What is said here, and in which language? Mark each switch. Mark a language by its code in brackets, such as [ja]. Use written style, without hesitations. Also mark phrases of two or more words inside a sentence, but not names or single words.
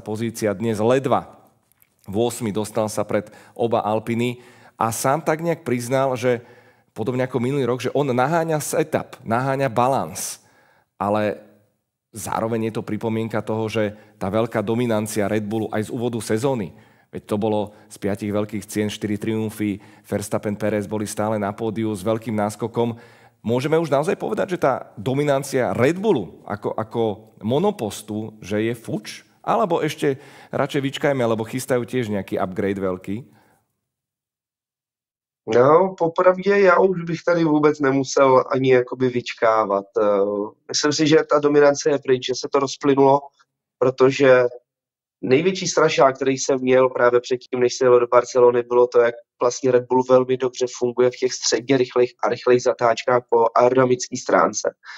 [sk] pozícia, dnes ledva v 8 dostal sa pred oba Alpiny a sám tak nejak priznal, že podobne ako minulý rok, že on naháňa setup, naháňa balans, ale zároveň je to pripomienka toho, že tá veľká dominancia Red Bullu aj z úvodu sezóny, veď to bolo z 5 veľkých cien, 4 triumfy, Verstappen, Perez boli stále na pódiu s veľkým náskokom. Môžeme už naozaj povedať, že tá dominancia Red Bullu ako monopostu, že je fuč? Alebo ešte radšej vyčkajme, lebo chystajú tiež nejaký upgrade veľký? [cs] No, popravdě já už bych tady vůbec nemusel ani jakoby vyčkávat. Myslím si, že ta dominance je pryč, že se to rozplynulo, protože největší strašák, který jsem měl právě předtím, než se jelo do Barcelony, bylo to, jak vlastně Red Bull velmi dobře funguje v těch středně rychlých zatáčkách po aerodynamické stránce.